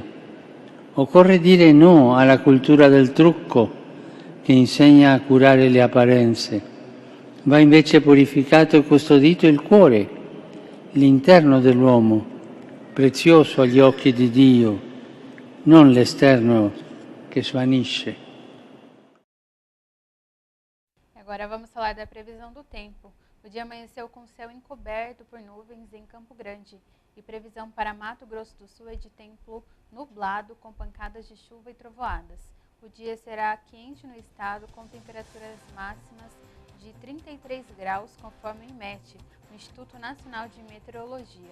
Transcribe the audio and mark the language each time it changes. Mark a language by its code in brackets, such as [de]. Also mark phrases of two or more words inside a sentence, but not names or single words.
[it] Occorre dire no alla cultura del trucco che insegna a curare le apparenze. Va invece purificato e custodito il cuore, l'interno dell'uomo, prezioso agli occhi di Dio, non l'esterno che svanisce. [pt] Agora vamos falar da previsão do tempo. O dia amanheceu com céu encoberto por nuvens em Campo Grande e previsão para Mato Grosso do Sul é de tempo nublado com pancadas de chuva e trovoadas. O dia será quente no estado com temperaturas máximas de 33 graus, conforme o IMET, o Instituto Nacional de Meteorologia.